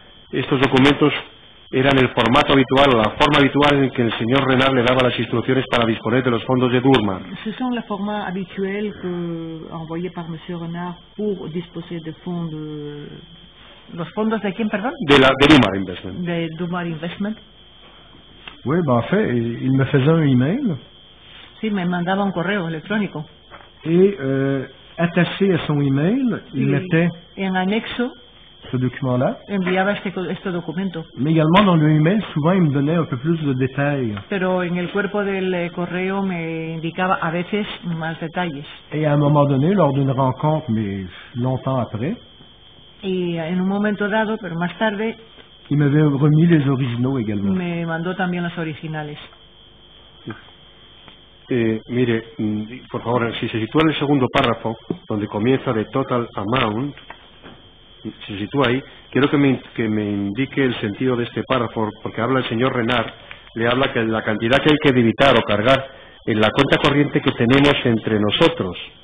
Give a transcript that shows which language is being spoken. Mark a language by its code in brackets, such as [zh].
[es] estos documentos eran el formato habitual o la forma habitual en que el señor Renard le daba las instrucciones para disponer de los fondos de Durmar. [fr] Ce sont les formats habituels envoyés par M. Renard pour disposer de fonds de... [es] ¿Los fondos de quién, perdón? De Durmar Investment. De Durmar Investment. [fr] Oui, ben en fait, il me faisait un email. [es] Sí, me mandaba un correo electrónico. [fr] Et attaché à son email, il mettait [es] en anexo [fr] ce document-là. [es] Enviaba este documento. [fr] Mais également dans le email, souvent il me donnait un peu plus de détails. [es] Pero en el cuerpo del correo me indicaba a veces más detalles. [fr] Et à un moment donné, lors d'une rencontre, mais longtemps après, [es] y en un momento dado, pero más tarde, [fr] il m'avait remis les originaux également. [es] Me mandó también los originales. Mire, por favor, si se sitúa en el segundo párrafo, donde comienza de [en] total amount, [es] si se sitúa ahí, quiero que me indique el sentido de este párrafo, porque habla el señor Renard, le habla que la cantidad que hay que debitar o cargar en la cuenta corriente que tenemos entre nosotros.